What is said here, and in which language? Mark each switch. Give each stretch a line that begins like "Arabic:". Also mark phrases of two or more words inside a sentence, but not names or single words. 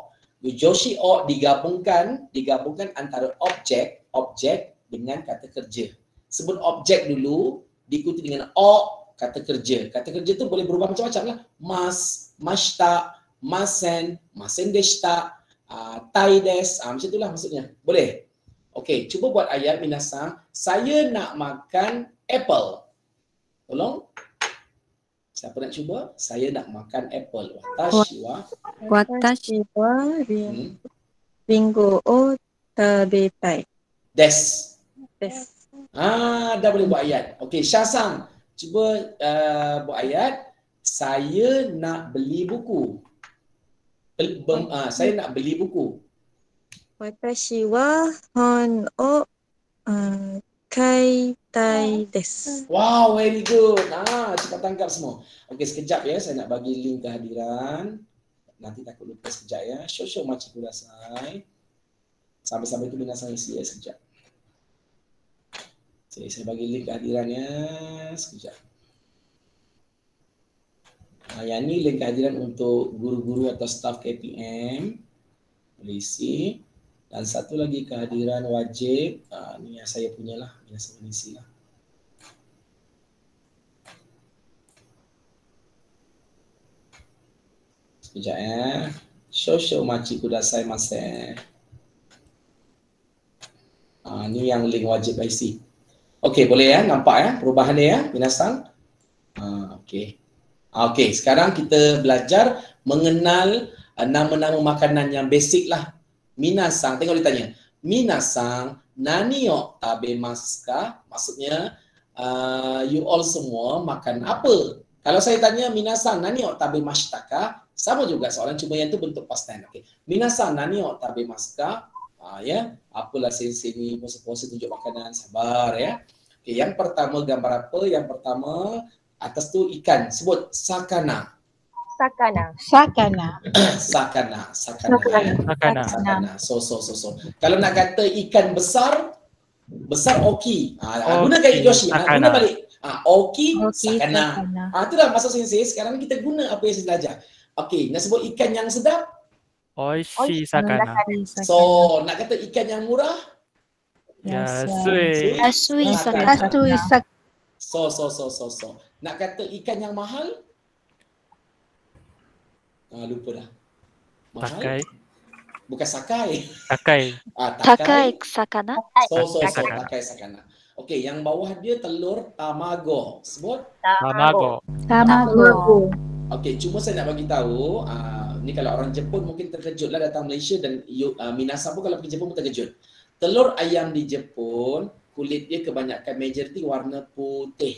Malay: Joshi o digabungkan antara objek dengan kata kerja. Sebut objek dulu, diikuti dengan o kata kerja. Kata kerja tu boleh berubah macam-macam lah.
Japanese: ます, ました、ません、ませんでした、たいです.
Malay: Macam itulah maksudnya. Boleh? Okey, cuba buat ayat minasang. Saya nak makan apple. Tolong. Siapa nak cuba? Saya nak makan apple.
Japanese: 私はりんごを食べたい. です. です.
Malay: Dah boleh buat ayat. Okey, Syahsang, cuba buat ayat. Saya nak beli buku. Saya nak beli buku.
Japanese: 私は本を買いたいです.
English: Wow, very good.
Malay: Cepat tangkap semua. Okey, sekejap ya. Saya nak bagi link kehadiran. Nanti takut lupa sekejap ya. Show macam kudasai. Sampai-sampai tu minasang isi ya sekejap. Saya bagi link kehadirannya sekejap. Yang ni link kehadiran untuk guru-guru atau staff KPM. Boleh isi. Dan satu lagi kehadiran wajib. Ni yang saya punya lah. Minasang isi lah. Sekejap ya. Show machi kudasai mase. Ni yang link wajib isi. Okey, boleh ya? Nampak ya perubahan dia ya, minasang? Okey. Okey, sekarang kita belajar mengenal nama-nama makanan yang basic lah. Minasang, tengok dia tanya.
Japanese: 皆さん、何を食べますか?
Malay: Maksudnya,
English: you all
Malay: semua makan apa? Kalau saya tanya minasang,
Japanese: 何を食べましたか?
Malay: Sama juga soalan, cuma yang tu bentuk
English: past tense.
Malay: Okey.
Japanese: 皆さん、何を食べますか?
Malay: Ya, apalah sensei ni pose-pose tunjuk makanan, sabar ya. Okey, yang pertama gambar apa? Yang pertama atas tu ikan, sebut sakana.
Japanese: 魚. 魚.
Malay: So. Kalau nak kata ikan besar oki. Gunakan yoshi. Guna balik.
Japanese: 大きい、魚.
Malay: Itu dah maksud sensei. Sekarang kita guna apa yang saya belajar. Okey, nak sebut ikan yang sedap?
Japanese: 美味しい魚.
Malay: So, nak kata ikan yang murah?
Japanese: 安い. 魚.
Malay: So. Nak kata ikan yang mahal? Lupa dah. Mahal?
Japanese: 高い.
Malay: Bukan sakai.
Japanese: 高い魚.
Malay: So,
Japanese: 高い魚.
Malay: Okey, yang bawah dia telur tamago. Sebut?
Japanese: 卵.
Malay: Okey, cuma saya nak bagi tahu, ni kalau orang Jepun mungkin terkejutlah datang Malaysia dan minasang pun kalau pergi Jepun pun terkejut. Telur ayam di Jepun, kulit dia kebanyakan majoriti warna putih.